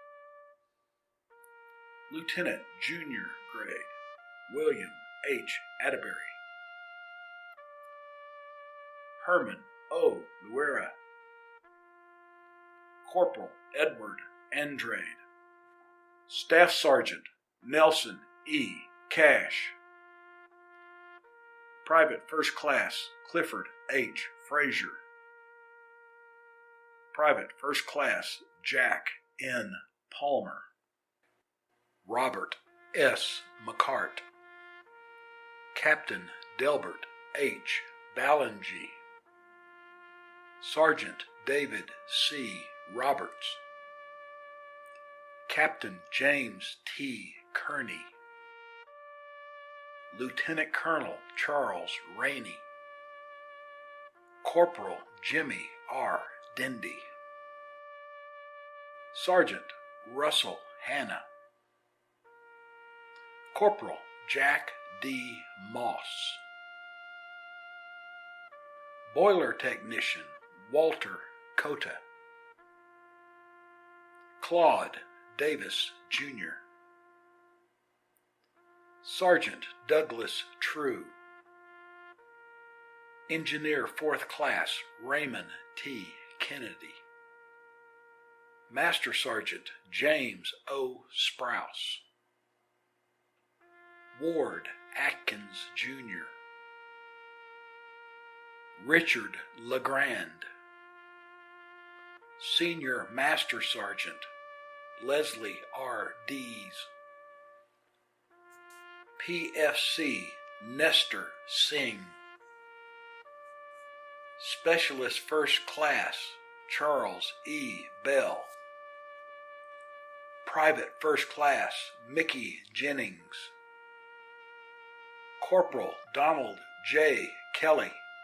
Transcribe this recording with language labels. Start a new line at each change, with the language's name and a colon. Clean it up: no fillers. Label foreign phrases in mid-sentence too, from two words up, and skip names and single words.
English: Lieutenant Junior Grade William H. Atterbury. Herman O. Luera. Corporal Edward Andrade. Staff Sergeant Nelson E. Cash. Private First Class Clifford H. Frazier. Private First Class Jack N. Palmer. Robert S. McCart. Captain Delbert H. Ballingy. Sergeant David C. Roberts. Captain James T. Kearney. Lieutenant Colonel Charles Rainey. Corporal Jimmy R. Dendy. Sergeant Russell Hanna. Corporal Jack D. Moss. Boiler Technician Walter Cota. Claude Davis, Jr. Sergeant Douglas True. Engineer 4th Class Raymond T. Kennedy. Master Sergeant James O. Sprouse. Ward Atkins, Jr. Richard LeGrand. Senior Master Sergeant Leslie R. Dees. PFC Nestor Singh. Specialist First Class Charles E. Bell. Private First Class Mickey Jennings. Corporal Donald J. Kelly.